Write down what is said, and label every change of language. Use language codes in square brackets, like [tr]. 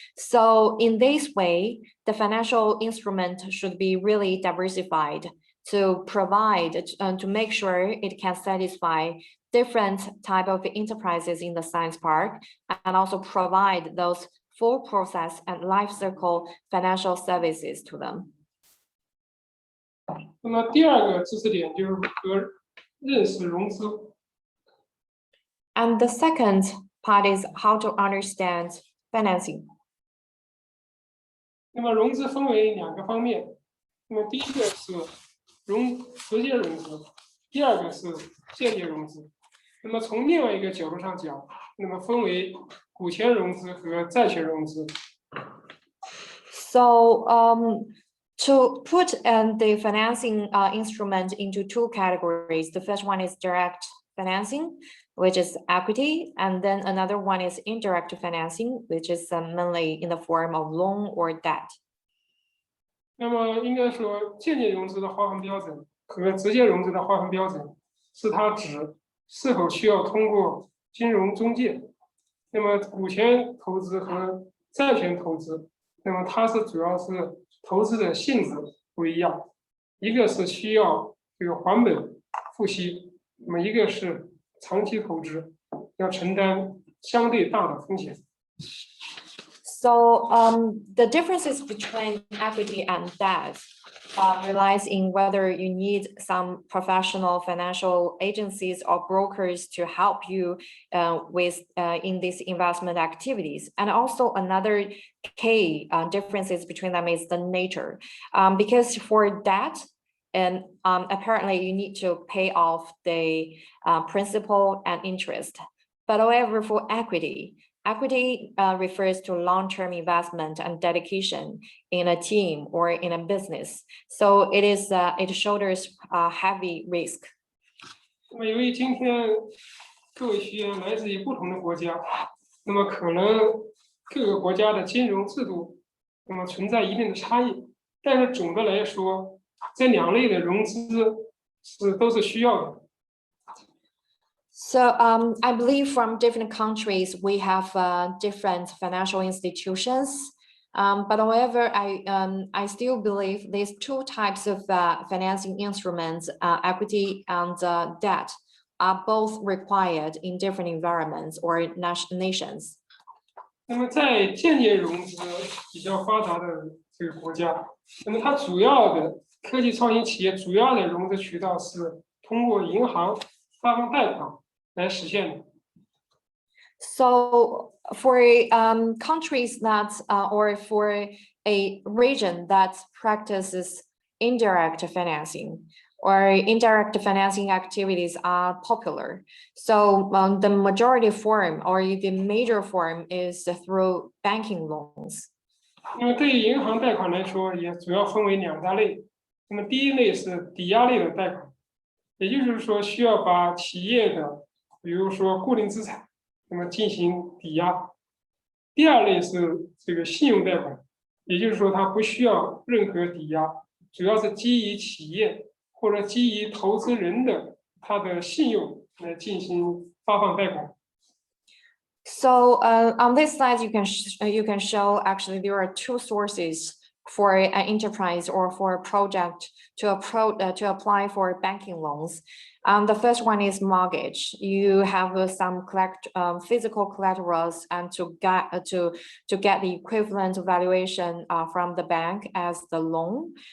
[en] So in this way, the financial instrument should be really diversified to provide, to make sure it can satisfy different type of enterprises in the science park, and also provide those full process and life cycle financial services to them. [zh] 那么第二个知识点就是如何认识融资。 [en] And the second part is how to understand financing. [zh] 那么融资分为2个方面，那么第一个是直接融资，第二个是间接融资。那么从另外一个角度上讲，那么分为股权融资和债权融资。 [en] So to put the financing instrument into 2 categories, the first one is direct financing, which is equity, and then another one is indirect financing, which is mainly in the form of loan or debt. [zh] 那么应该说，间接融资的划分标准和直接融资的划分标准，是它指是否需要通过金融中介。那么股权投资和债权投资，那么它是主要是投资的性质不一样，一个是需要这个还本付息，那么一个是长期投资，要承担相对大的风险。 [en] So the differences between equity and debt relies in whether you need some professional financial agencies or brokers to help you with in these investment activities. And also another key differences between them is the nature, because for debt, and apparently you need to pay off the principal and interest. But however, for equity refers to long-term investment and dedication in a team or in a business. So it shoulders heavy risk. [zh] 那么由于今天各位学员来自于不同的国家，那么可能各个国家的金融制度那么存在一定的差异，但是总的来说，这2类的融资都是需要的。 [en] So I believe from different countries, we have different financial institutions. But however, I still believe these 2 types of financing instruments, equity and debt, are both required in different environments or nations. [zh] 那么在间接融资比较发达的这个国家，那么它主要的科技创新企业主要的融资渠道是通过银行发放贷款来实现的。 [en] So for countries that or for a region that practices indirect financing, or indirect financing activities are popular. So the majority form or the major form is through banking loans. [zh] 那么对于银行贷款来说，也主要分为2大类。那么第一类是抵押类的贷款，也就是说需要把企业的，比如说固定资产，那么进行抵押。第二类是这个信用贷款，也就是说它不需要任何抵押，主要是基于企业或者基于投资人的他的信用来进行发放贷款。 [en] So on this slide, you can show actually there are 2 sources for an enterprise or for a project to apply for banking loans. The first one is mortgage. You have some physical collaterals and to get the equivalent valuation from the bank as the loan.